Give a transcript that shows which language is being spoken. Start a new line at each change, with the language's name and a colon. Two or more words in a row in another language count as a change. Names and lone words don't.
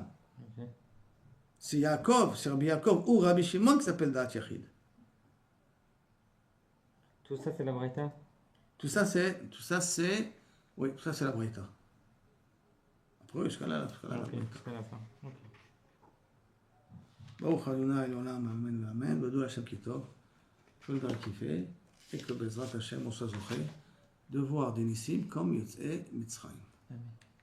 French: Ok. C'est Yaakov, c'est Rabbi Yaakov ou Rabbi Shimon qui s'appelle
Hebrew: דעת יחיד.
French: Tout ça, c'est la Braïta? Tout ça c'est la Braïta. Après, jusqu'à là, Ok, jusqu'à la fin. Ok.
Hebrew: ברוך ה' לעולם אמן ואמן, ודעו להשם כי טוב,
French: que le gars kiffe, et que
Hebrew: בעזרת השם
French: on soit zouché de voir des nissim comme
Hebrew: יוצאי מצרים.
French: Amen.